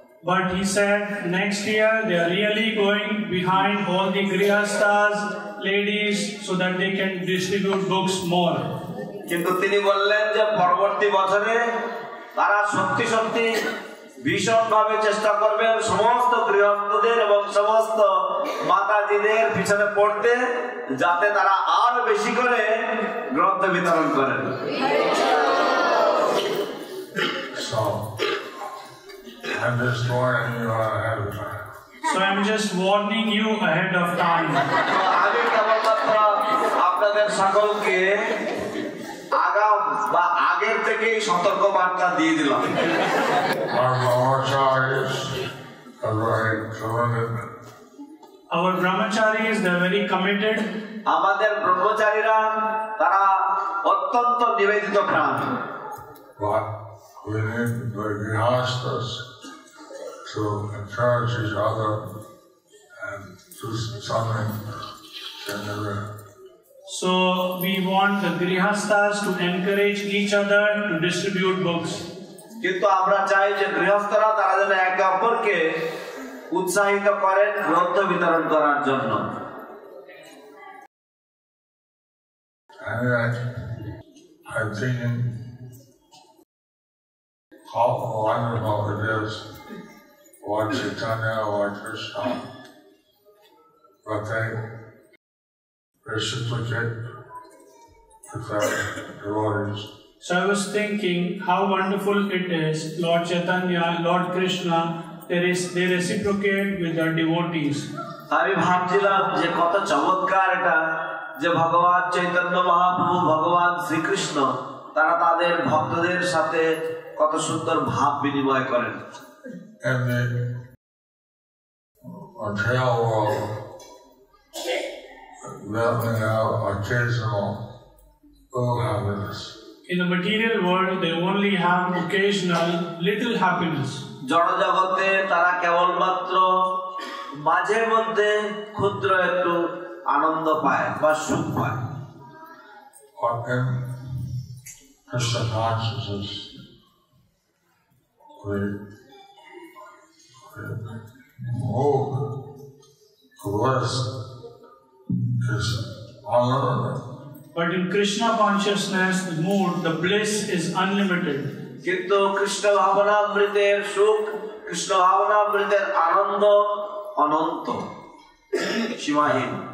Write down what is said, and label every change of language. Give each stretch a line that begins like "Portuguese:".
English: But he said next year they are really going behind all the grihasthas, ladies, so that they can distribute books more.
Bangla: কিন্তু তিনি বললেন যে পরবর্তী বছরে তারা সত্যি সত্যি ভীষণভাবে চেষ্টা করবেন সমস্ত গৃহস্থদের এবং সমস্ত মাতাজিদের পিছনে পড়তে, যাতে তারা আরো বেশি করে গ্রন্থ বিতরণ করেন।
English: So I'm just warning you ahead of time. So I'm just warning you ahead of time.
Bangla: আমি কেবলমাত্র আপনাদের সকলকে আগাম বা আগের থেকেই সতর্ক বার্তা দিয়ে দিলাম।
English: Our brahmacharis are very committed. Our brahmacharis, they are very committed.
Bangla: আমাদের ব্রহ্মচারীরা তারা অত্যন্ত নিবেদিত প্রাণ।
English: But we need the grihasthas to encourage each other and do something genuine. So we want the grihasthas to encourage each other to distribute books.
Bangla: কিন্তু আমরা চাই যে গৃহস্থরা তারা যেন একে অপরকে উৎসাহিত করেন গ্রন্থ বিতরণ করার জন্য।
English: Anyway, I'm thinking how wonderful it is Lord Chaitanya, Lord Krishna, but they reciprocate with their devotees. So I was thinking how wonderful it is, Lord Chaitanya, Lord Krishna, they reciprocate with their devotees.
Bangla: আমি ভাবছিলাম যে কত চমৎকার এটা যে ভগবান চৈতন্য মহাপ্রভু ভগবান শ্রীকৃষ্ণ তারা তাদের ভক্তদের সাথে কত সুন্দর ভাব বিনিময় করেন।
English: In the material world, that we have occasional little happiness. In the material world, they only have occasional little happiness.
Bangla: জড় জগতে তারা কেবলমাত্র মাঝে মধ্যে ক্ষুদ্র একটু আনন্দ পায় বা সুখ পায়।
English: But in Krishna consciousness, we move to bliss is unlimited. But in Krishna consciousness, the mood, the bliss is unlimited.
Bangla: কিন্তু কৃষ্ণ ভাবনামৃতের সুখ, কৃষ্ণ ভাবনামৃতের আনন্দ অনন্ত, সীমাহীন।